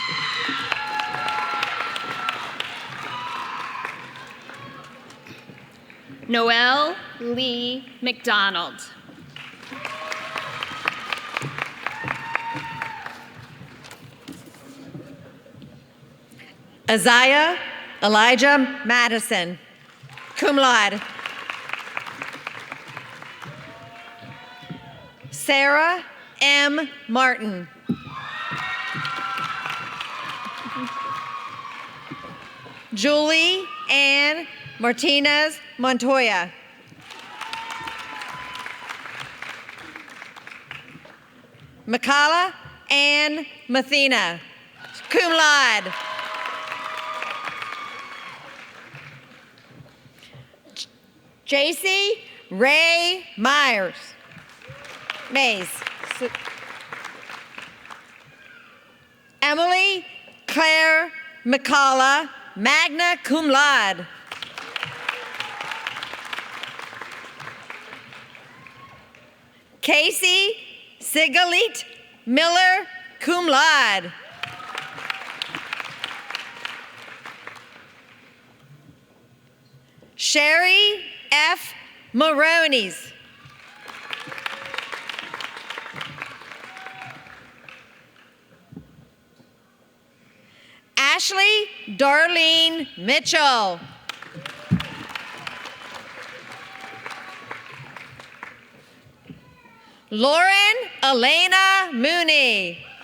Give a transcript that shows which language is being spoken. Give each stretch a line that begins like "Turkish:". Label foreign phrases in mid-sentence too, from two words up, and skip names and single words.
English: Noelle Lee McDonald. Isaiah Elijah Madison,
Latin: cum laude.
English: Sarah M. Martin. Julie Ann Martinez Montoya. Makala Ann Mathena,
Latin: cum laude.
English: JC Ray Myers, Mays. Emily Claire McCalla,
Latin: magna cum laude.
English: Casey Sigalit Miller,
Latin: cum laude.
English: Sherry F. Maronis. Ashley Darlene Mitchell. Lauren Elena Mooney.